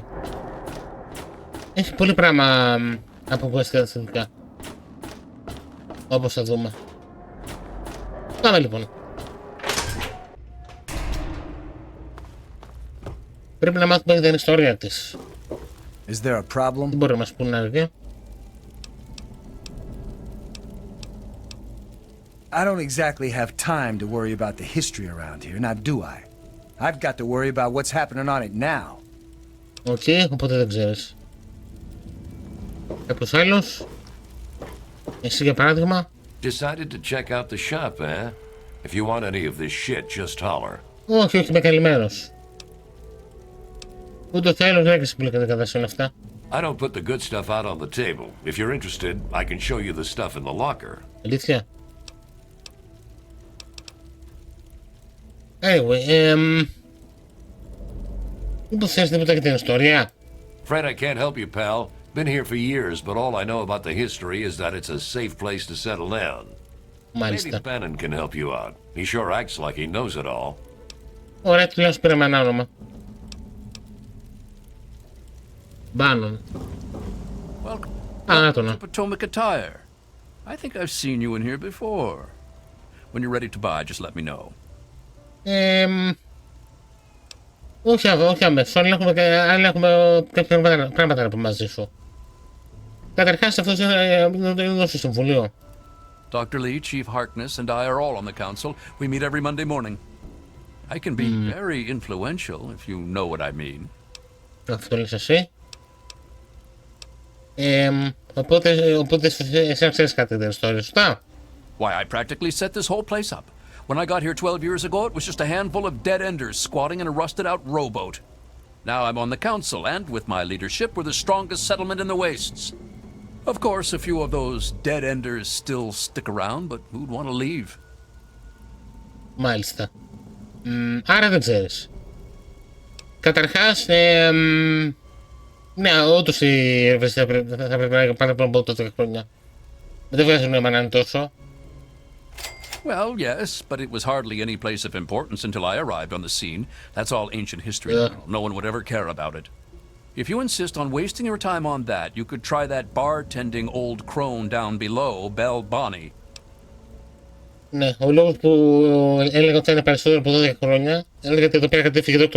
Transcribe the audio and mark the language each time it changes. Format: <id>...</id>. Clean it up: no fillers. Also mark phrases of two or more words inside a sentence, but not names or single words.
<el>Έχει πολύ πράγμα από κουέστια θετικά. Όπως θα δούμε. Πάμε λοιπόν. Πρέπει να μάθουμε την ιστορία της.</el> <en>Is there a problem?</en> <el>Τι μπορεί να μας πούνε αργία.</el> <en>I don't exactly have time to worry about the history around here, now do I? I've got to worry about what's happening on it now.</en> <el>Οκ, οπότε δεν ξέρεις. Κάποιος άλλος. Εσύ για παράδειγμα.</el> <en>Decided to check out the shop, eh? If you want any of this shit, just holler.</en> <el>Όχι, είμαι καλυμμένος. Ούτε θέλω να έχεις πολύ κατάσταση αυτά.</el> <en>I don't put the good stuff out on the table. If you're interested, I can show you the stuff in the locker.</en> <el>Αλήθεια. Anyway, μήπως θες τίποτα για την ιστορία.</el> <en>Fred, I can't help you, pal. Been here for years, but all I know about the history is that it's a safe place to settle down. Maybe</en> <el>Μάλιστα.</el> <en>Bannon can help you out. He sure acts like he knows it all.</en> <el>Ωραία, τουλάχιστον πήραμε ένα όνομα. Μπάνον.</el> <en>Welcome</en> <el>να</el> <en>to Potomac Attire. I think I've seen you in here before. When you're ready to buy, just let me know.</en> <el>Όχι αμέσως, αλλά έχουμε κάποια πράγματα να πούμε μαζί σου. Καταρχάς αυτός είναι στο συμβουλίο.</el> <en>Dr. Lee, Chief Harkness, and I are all on the council. We meet every Monday morning. I can be very influential, if you know what I mean.</en> <el>Αυτό λες εσύ. Οπότε εσύ να ξέρεις κάτι την ιστορία, σωστά.</el> <en>Why, I practically set this whole place up. When I got here 12 years ago, it was just a handful of dead-enders squatting in a rusted-out rowboat. Now I'm on the council, and with my leadership, we're the strongest settlement in the wastes. Of course, a few of those dead-enders still stick around, but who'd want to leave?</en> <el>Μάλιστα. Άρα δεν ξέρεις. Καταρχάς, ναι, όντως η Ευαισθησία θα πρέπει να πάνε πάνω από 12 χρόνια. Δεν βγάζει νόημα να είναι τόσο.</el> <en>Well, yes, but it was hardly any place of importance until I arrived on the scene. That's all ancient history now. No one would ever care about it. If you insist on wasting your time on that, you could try that bartending old crone down below, Belle Bonnie.</en> <el>Ναι, ο λόγος που έλεγα ότι θα είναι περισσότερο από 12 χρόνια, έλεγα ότι εδώ πέρα κατέφυγε το Dr.</el>